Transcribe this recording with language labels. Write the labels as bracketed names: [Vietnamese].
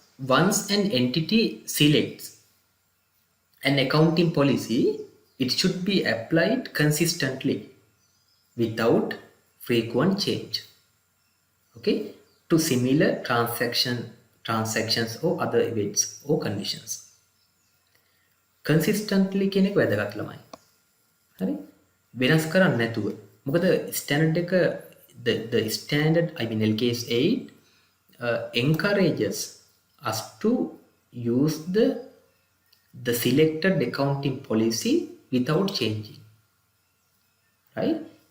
[English] Once an entity selects an accounting policy, it should be applied consistently without frequent change. Okay, to similar transactions or other events or conditions. [Sinhala] Consistently කියන එක වැදගත් ළමයි. හරි? වෙනස් කරන්නේ නැතුව. මොකද ස්ටෑන්ඩඩ් එක [English] the standard, LKAS 8 encourages us to use the selected accounting policy without changing. Right?